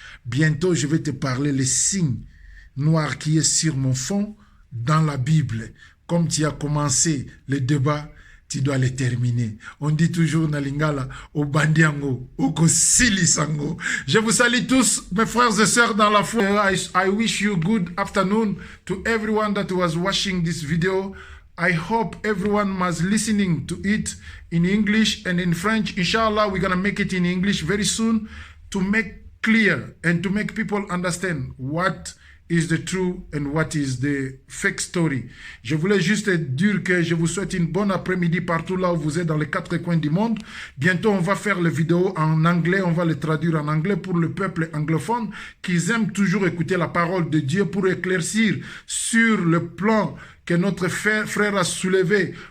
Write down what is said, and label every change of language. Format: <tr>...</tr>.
<fr>Bientôt, je vais te parler les signes noirs qui est sur mon fond dans la Bible. Comme tu as commencé le débat, tu dois le terminer. On dit toujours na lingala,</fr> <ln>au bandiango, au kosilisango.</ln> <fr>Je vous salue tous, mes frères et sœurs dans la foi.</fr> <en>I wish you good afternoon to everyone that was watching this video. I hope everyone was listening to it in English and in French. Inshallah, we're going to make it in English very soon to make clear and to make people understand what is the true and what is the fake story.</en> <fr>Je voulais juste dire que je vous souhaite une bonne après-midi partout là où vous êtes dans les 4 coins du monde. Bientôt, on va faire les vidéos en anglais, on va les traduire en anglais pour le peuple anglophone qui aime toujours écouter la parole de Dieu pour éclaircir sur le plan que notre frère a soulevé</fr>